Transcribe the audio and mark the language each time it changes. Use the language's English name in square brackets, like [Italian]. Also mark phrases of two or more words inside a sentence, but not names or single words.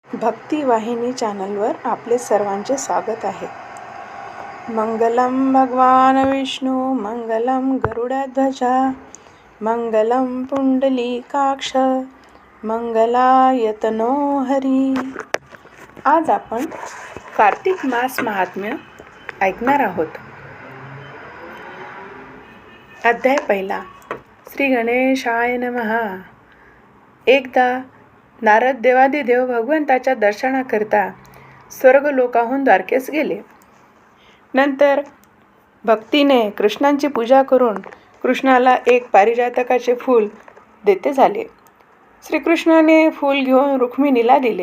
[Marathi] भक्ती वाहिनी चॅनलवर आपले सर्वांचे स्वागत आहे. [Sanskrit] मंगलम भगवान विष्णू, मंगलम गरुडध्वजा, मंगलम पुंडलीकाक्ष, मंगलायतनो हरी. [Marathi] आज आपण कार्तिक मास महात्म्य ऐकणार आहोत. अध्याय पहिला. [Sanskrit] श्री गणेशाय नमः. [Marathi] एकदा नारद देवादिदेव भगवंताच्या दर्शनाकरिता स्वर्गलोकाहून द्वारकेस गेले. नंतर भक्तीने कृष्णांची पूजा करून कृष्णाला एक पारिजातकाचे फूल देते झाले. श्रीकृष्णाने फूल घेऊन रुक्मिणीला दिले.